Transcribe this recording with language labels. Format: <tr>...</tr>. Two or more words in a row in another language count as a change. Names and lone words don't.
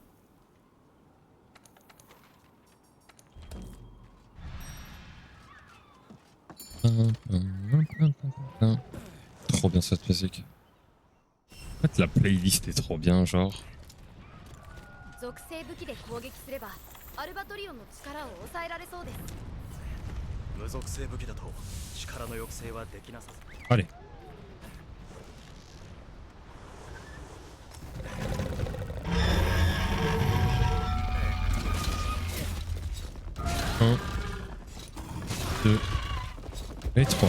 <fr>Trop bien cette musique. En fait, la playlist est trop bien, genre.</fr> <ja>属性武器で攻撃すればアルバトリオンの力を抑えられそうです。無属性武器だと力の抑制はできなさそう。</ja> <fr>Allez. Un, deux et trois.</fr>